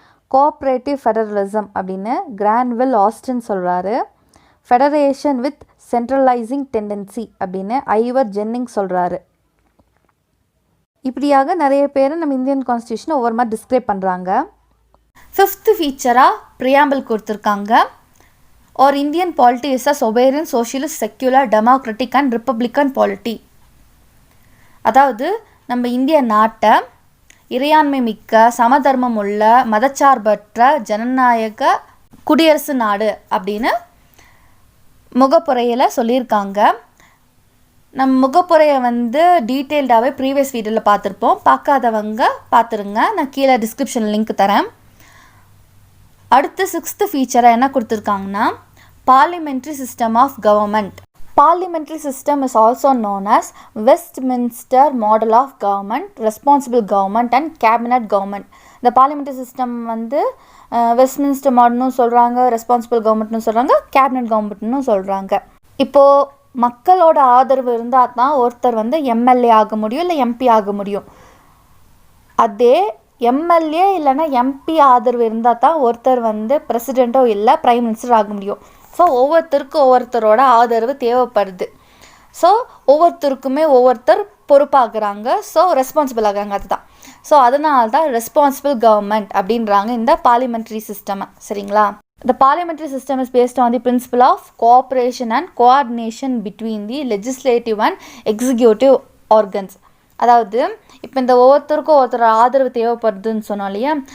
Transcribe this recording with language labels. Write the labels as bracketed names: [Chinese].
[Tamil] Cooperative federalism அப்படின்னு கிரான்வில் Austin சொல்கிறாரு. Federation with centralising tendency அப்படின்னு ஐவர் ஜென்னிங் சொல்கிறாரு. இப்படியாக நிறைய பேர் நம்ம இந்தியன் கான்ஸ்டியூஷனை ஒவ்வொரு மாதிரி டிஸ்கிரைப் பண்ணுறாங்க. 5th ஃபீச்சராக ப்ரியாம்பிள் கொடுத்துருக்காங்க. [English] Our Indian polity is a sovereign, socialist, secular, democratic and republican polity. [Tamil] அதாவது நம்ம இந்திய நாட்டை இறையாண்மை மிக்க, சமதர்மம் உள்ள, மதச்சார்பற்ற ஜனநாயக குடியரசு நாடு அப்படின்னு முகப்புரையில் சொல்லியிருக்காங்க. நம்ம முகப்புரையை டீட்டெயில்டாகவே ப்ரீவியஸ் வீடியோவில் பார்த்துருப்போம். பார்க்காதவங்க பார்த்துருங்க, நான் கீழே டிஸ்கிரிப்ஷன் லிங்க் தரேன். அடுத்து 6th ஃபீச்சரை என்ன கொடுத்துருக்காங்கன்னா parliamentary system of government. [English] Parliamentary system is also known as Westminster model of government, responsible government and cabinet government. [Tamil] இந்த parliamentary system வெஸ்ட்மின்ஸ்டர் மாடல்னு சொல்கிறாங்க, ரெஸ்பான்சிபிள் கவர்மெண்ட்னு சொல்கிறாங்க, கேபினட் கவர்மெண்ட்னு சொல்கிறாங்க. இப்போது மக்களோட ஆதரவு இருந்தால் தான் ஒருத்தர் எம்எல்ஏ ஆக முடியும், இல்லை எம்பி ஆக முடியும். அதே எம்எல்ஏ இல்லைன்னா எம்பி ஆதரவு இருந்தால் தான் ஒருத்தர் பிரசிடெண்ட்டோ இல்லை பிரைம் மினிஸ்டர் ஆக முடியும். ஸோ ஒவ்வொருத்தருக்கும் ஒவ்வொருத்தரோட ஆதரவு தேவைப்படுது. ஸோ ஒவ்வொருத்தருக்குமே ஒவ்வொருத்தர் பொறுப்பாகிறாங்க, ஸோ ரெஸ்பான்சிபிள் ஆகிறாங்க. அதுதான். ஸோ அதனால தான் ரெஸ்பான்சிபிள் கவர்மெண்ட் அப்படின்றாங்க இந்த பார்லிமெண்ட்ரி சிஸ்டம். சரிங்களா? [English] The parliamentary system is based on the principle of cooperation and coordination between the legislative and executive organs. [Tamil] அதாவது இப்போ இந்த ஒவ்வொருத்தருக்கும் ஒருத்தர் ஆதரவு தேவைப்படுதுன்னு சொன்னோம் இல்லையா?